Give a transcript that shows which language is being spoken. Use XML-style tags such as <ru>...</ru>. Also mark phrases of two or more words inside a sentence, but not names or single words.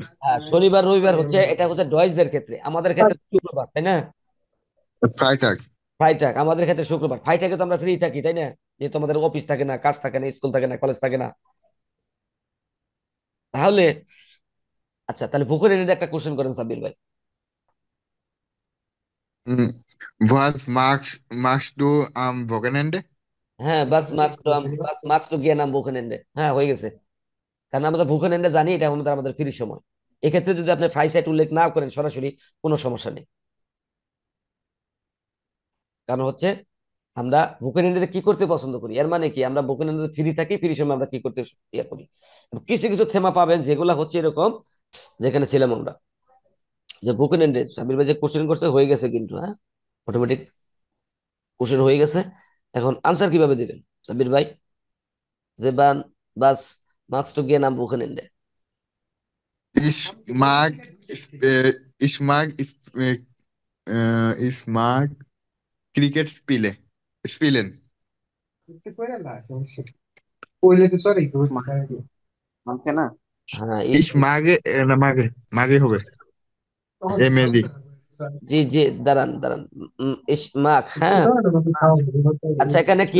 <bn>হ্যাঁ শনিবার রবিবার হচ্ছে, এটা হচ্ছে ডয়েজদের ক্ষেত্রে, আমাদের ক্ষেত্রে শুক্রবার, তাই না?</bn> <de>ফ্রাইটাগ।</de> <bn>ফ্রাইটাক আমাদের ক্ষেত্রে শুক্রবার। ফ্রাইটাকে তো আমরা ফ্রি থাকি, তাই না? যেহেতু আমাদের অফিস থাকে না, কাজ থাকে না, স্কুল থাকে না, কলেজ থাকে না। তাহলে আচ্ছা, তাহলে ভুখের এনে একটা কোশ্চেন করেন সাব্বির ভাই।</bn> <de>Was magst du am Wochenende?</de> <bn>হ্যাঁ</bn> <de>Was machst du gern am Wochenende,</de> <bn>হ্যাঁ হয়ে গেছে। কারণ আমরা তো ভুখেন এন্ডে জানি, এটা আমাদের ফ্রি সময়। এক্ষেত্রে যদি আপনি ফ্রাই সাইট উল্লেখ না করেন সরাসরি, কোনো সমস্যা নেই। কারণ হচ্ছে আমরা বুকের এন্ডে কি করতে পছন্দ করি, এর মানে কি আমরা বুকের এন্ডে ফ্রি থাকি, ফ্রি সময় আমরা কি করতে করি। কিছু কিছু থেমা পাবেন যেগুলা হচ্ছে এরকম, যেখানে ছিলাম আমরা, যে বুকেন এন্ডে সাবির ভাই যে কোশ্চেন করছে হয়ে গেছে, কিন্তু হ্যাঁ অটোমেটিক কোশ্চেন হয়ে গেছে। এখন আনসার কিভাবে দিবেন সাবির ভাই? যে</bn> <de>Was machst du gern am Wochenende. Ich mag, ich mag, ich mag Cricket spielen.</de> <bn>মানছে না। হ্যাঁ</bn> <de>Ich mag,</de> <bn>না mag, mag হবে এমএডি। জি জি, দাঁড়ান দাঁড়ান, ইসমাক, হ্যাঁ। আচ্ছা, এখানে কি</bn>